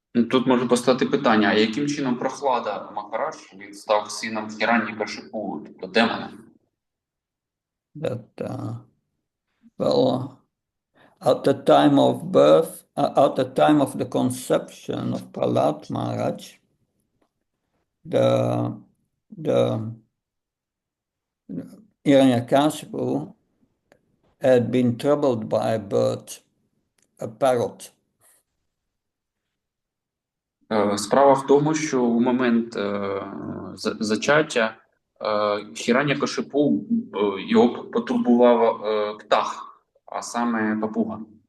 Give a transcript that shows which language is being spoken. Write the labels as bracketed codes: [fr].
[uk] Тут може постати питання, а яким чином Прохлада Махарадж він став сином Хіраньякашипу, тобто демона? [en] Well, at the time of birth, at the time of the conception of Prahlad Maharaj, the Hiranyakashipu had been troubled by a bird, a parrot. [uk] Справа в тому, що у момент зачаття Хіраньякашипу його потурбував птах, а саме папуга.